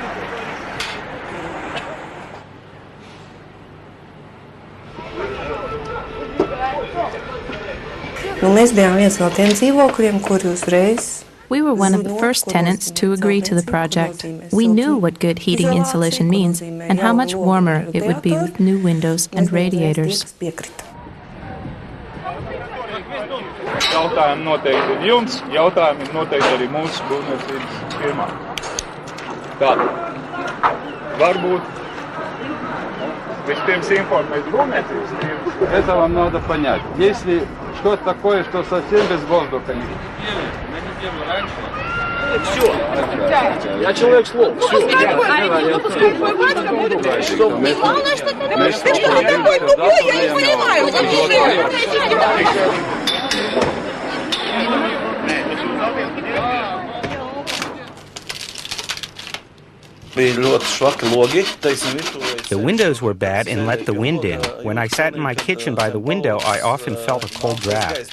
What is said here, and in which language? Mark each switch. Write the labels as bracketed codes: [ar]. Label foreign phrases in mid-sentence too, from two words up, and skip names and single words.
[en] We were one of the first tenants to agree to the project. We knew what good heating insulation means and how much warmer it would be with new windows and radiators. [lv] Jautājumi noteikti ir jums, jautājumi ir noteikti arī mūsu būvniecības firmā. Tātad, varbūt vispirms informēt būvniecības firmas. [ru] Это вам надо понять. Если что-то такое, что совсем без воздуха не... Все. Я человек слов. Все. Главное, что ты такой тупой, я не понимаю. [en] The windows were bad and let the wind in. When I sat in my kitchen by the window, I often felt a cold draft.